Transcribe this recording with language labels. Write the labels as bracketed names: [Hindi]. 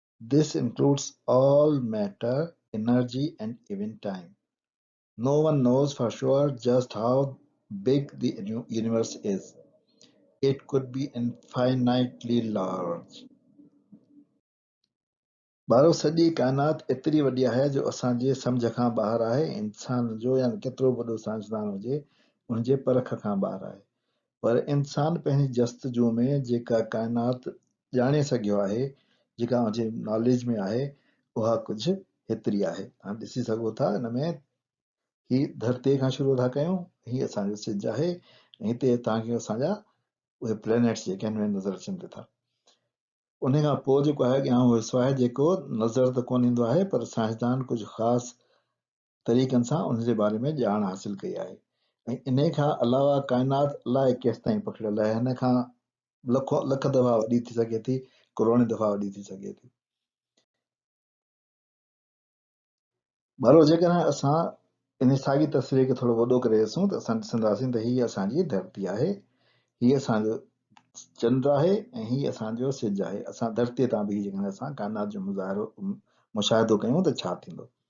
[English] This includes all matter, energy, and even time. No one knows for sure just how big the universe is. It could be infinitely large. [Sindhi] ॿारो सॼी काइनात एतिरी वॾी आहे जो असांजे सम्झ खां ॿाहिरि आहे. इंसान जो या केतिरो वॾो साइंसदान हुजे उनजे परख खां ॿाहिरि आहे. पर इंसान पंहिंजी जस्तजू में जेका काइनात ॼाणे सघियो आहे, जेका उनजे नॉलेज में आहे, उहा कुझु हेतिरी आहे. तव्हां ॾिसी सघो था हिन में ही धरतीअ खां शुरू था कयूं. ही असांजो सिज आहे ऐं हिते तव्हांखे असांजा उहे प्लैनेट्स जेके आहिनि उहे नज़र अचनि था. उन खां पोइ जेको आहे अॻियां उहो हिसो आहे जेको नज़र त कोन ईंदो आहे, पर साइंसदान कुझु ख़ासि तरीक़नि सां उनजे बारे में ॼाण हासिल कई आहे. ऐं इन खां अलावा काइनात अलाए केसि ताईं पखिड़ियल आहे. हिन खां लख दफ़ा वॾी थी सघे थी, करोड़ दफ़ा वॾी थी सघे थी. भलो जेकॾहिं असां इन साॻी तस्वीर खे थोरो वॾो करे ॾिसूं त असां ॾिसंदासीं त हीअ असांजी धरती आहे, हीअ असांजो चंड आहे ऐं हीअ असांजो सिज आहे. असां धरतीअ तां बि जेकॾहिं असां काइनात जो मुशाहिदो कयूं त छा थींदो.